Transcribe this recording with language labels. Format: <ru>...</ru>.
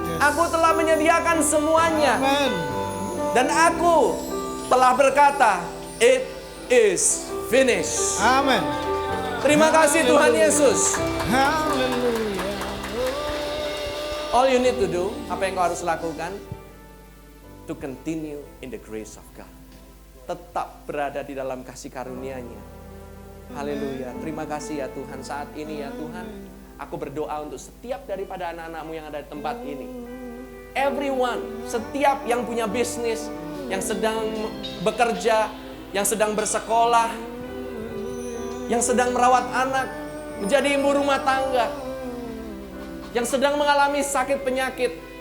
<id>Aku telah menyediakan semuanya. Dan aku telah berkata,</id> <en>it is finished.</en> <id>Amen. Terima kasih Tuhan Yesus. Hallelujah.</id> <en>All you need to do,</en> <id>apa yang kau harus lakukan?</id> <en>To continue in the grace of God.</en> <id>Tetap berada di dalam kasih karunia-Nya. Haleluya. Terima kasih ya Tuhan, saat ini ya Tuhan. Aku berdoa untuk setiap daripada anak-anak-Mu yang ada di tempat ini. Everyone, setiap yang punya bisnis, yang sedang bekerja, yang sedang bersekolah, yang sedang merawat anak, menjadi ibu rumah tangga, yang sedang mengalami sakit penyakit.</id>